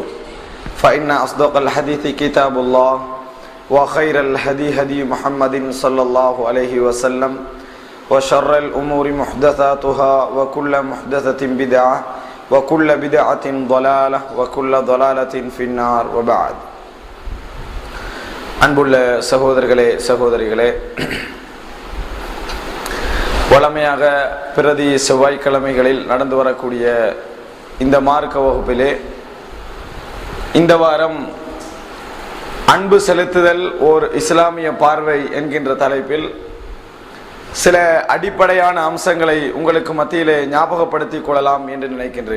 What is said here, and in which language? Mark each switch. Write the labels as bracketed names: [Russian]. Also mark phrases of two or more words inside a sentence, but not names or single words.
[Arabic] فإن أصدق الحديث كتاب الله وخير الهدي هدي محمد صلى الله عليه وسلم وشر الأمور محدثاتها وكل محدثة بدعة وكل بدعة ضلالة وكل ضلالة في النار وبعد. [Tamil] அன்புள்ள சகோதரர்களே சகோதரிகளே, வழமையாக பிரதி செவ்வாய்க்கிழமைகளில் நடந்து வரக்கூடிய இந்த மார்க்க வகுப்பிலே இந்த வாரம் அன்பு செலுத்துதல் ஓர் இஸ்லாமிய பார்வை என்கின்ற தலைப்பில் சில அடிப்படையான அம்சங்களை உங்களுக்கு மத்தியிலே ஞாபகப்படுத்திக் கொள்ளலாம் என்று நினைக்கின்றேன்.